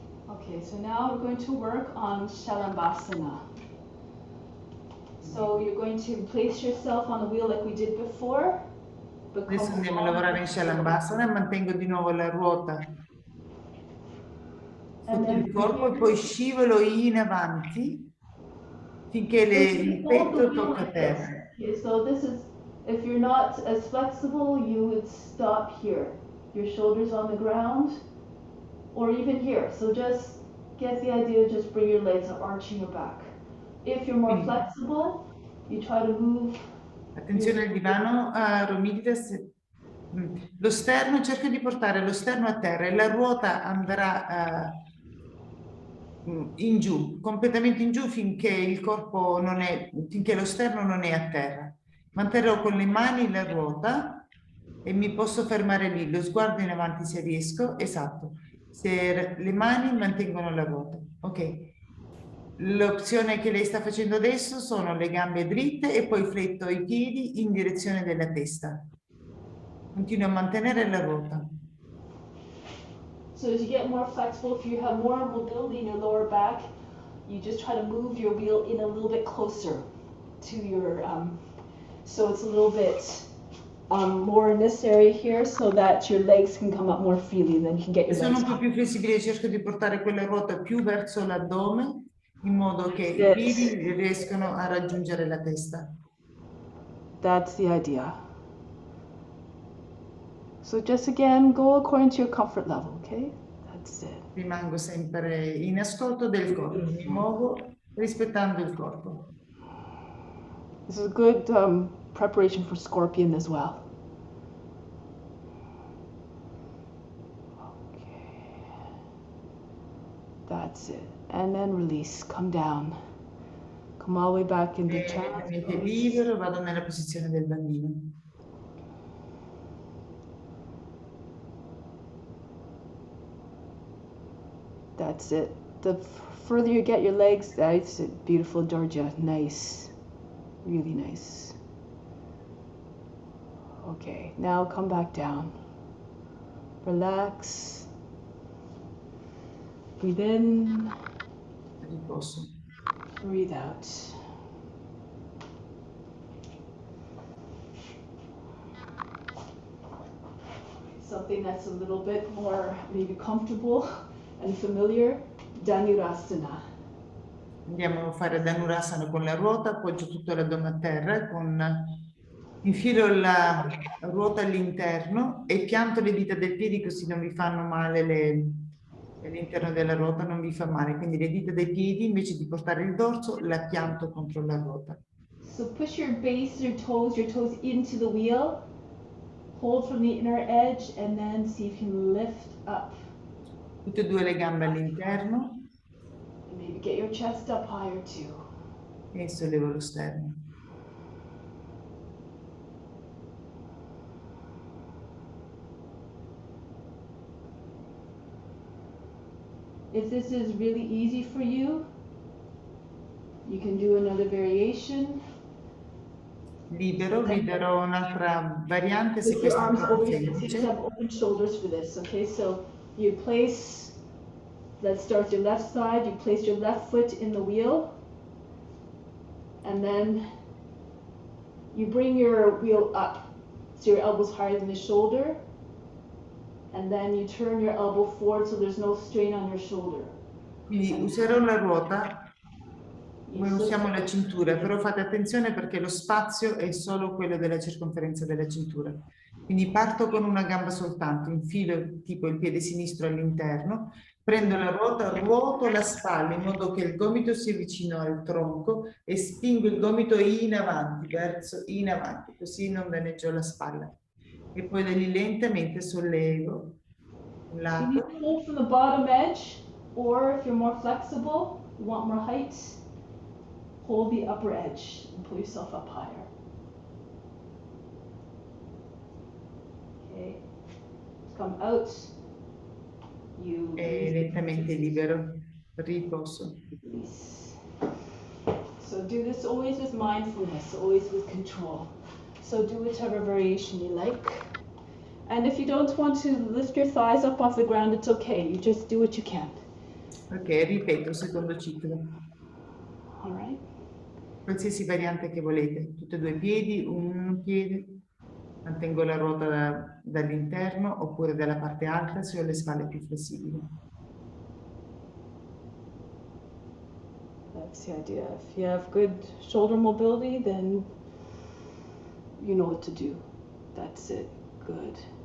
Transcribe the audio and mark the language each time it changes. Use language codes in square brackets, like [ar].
[en] Okay, so now we're going to work on Shalabhasana. So you're going to place yourself on the wheel like we did before. [it] Adesso andiamo a lavorare in Shalambhasana, mantengo di nuovo la ruota sotto il corpo e poi scivolo in avanti finché il petto tocca terra. [en] Okay, so this is, if you're not as flexible, you would stop here. Your shoulders on the ground, or even here. So just get the idea, just bring your legs up, arching your back. If you're more flexible, you try to move. [it] Attenzione al divano, Romiditas. Lo sterno, cerca di portare lo sterno a terra e la ruota andrà in giù, completamente in giù finché il corpo non è, finché lo sterno non è a terra. Manterrò con le mani la ruota e mi posso fermare lì, lo sguardo in avanti se riesco, esatto. Se le mani mantengono la ruota, ok. L'opzione che lei sta facendo adesso sono le gambe dritte e poi fletto i piedi in direzione della testa. Continuo a mantenere la ruota. [en] So as you get more flexible, if you have more mobility in your lower back, you just try to move your wheel in a little bit closer to your, so it's a little bit more in this area here so that your legs can come up more freely and then you can get your legs. [it] Sono un po' [en] up. [it] più flessibile, cerco di portare quella ruota più verso l'addome in modo che i piedi riescano a raggiungere la testa. [en] That's the idea. So just again, go according to your comfort level, okay? That's it. [it] Rimango sempre in ascolto del corpo, mi muovo rispettando il corpo. [en] This is a good preparation for scorpion as well. Okay. That's it. And then release, come down. Come all the way back into child. [it] Libero, vado nella posizione del bambino. [en] That's it. The further you get your legs, that's it. Beautiful, Georgia. Nice. Really nice. Okay, now come back down. Relax. Breathe in. [it] Riposo. [en] Breathe out. Something that's a little bit more maybe comfortable and familiar, Dhanurasana. [it] Andiamo a fare Dhanurasana con la ruota, appoggio tutto l'addome a terra, infilo la ruota all'interno e pianto le dita del piede così non vi fanno male all'interno della ruota, non vi fa male. Quindi le dita dei piedi, invece di portare il dorso, la pianto contro la ruota. [en] So push your base, your toes into the wheel. Hold from the inner edge and then see if you can lift up. [it] Tutte e due le gambe all'interno. [en] And maybe get your chest up higher too. [it] E sollevo lo sterno. [en] If this is really easy for you, you can do another variation. [it] Libero, vi darò un'altra variante se questo è troppo semplice. [en] You have open shoulders for this, okay? So you place, let's start with your left side, you place your left foot in the wheel, and then you bring your wheel up so your elbow's higher than the shoulder, and then you turn your elbow forward so there's no strain on your shoulder. [it] Quindi userò la ruota come usiamo la cintura, però fate attenzione perché lo spazio è solo quello della circonferenza della cintura. Quindi parto con una gamba soltanto, infilo tipo il piede sinistro all'interno, prendo la ruota, ruoto la spalla in modo che il gomito sia vicino al tronco e spingo il gomito in avanti, verso in avanti, così non danneggio la spalla. E poi da lì lentamente sollevo un lato. [en] You pull from the bottom edge, or if you're more flexible, you want more height, hold the upper edge and pull yourself up higher. Okay, come out. You [it] lentamente libero, riposo. [en] release. So do this always with mindfulness, always with control. So do whichever variation you like. And if you don't want to lift your thighs up off the ground, it's okay. You just do what you can. [it] Ok, ripeto, secondo ciclo. [en] All right. [it] qualsiasi variante che volete, tutti e due i piedi, un piede, mantengo la ruota dall'interno oppure dalla parte alta se ho le spalle più flessibili. [en] That's the idea. If you have good shoulder mobility, then you know what to do. That's it. Good.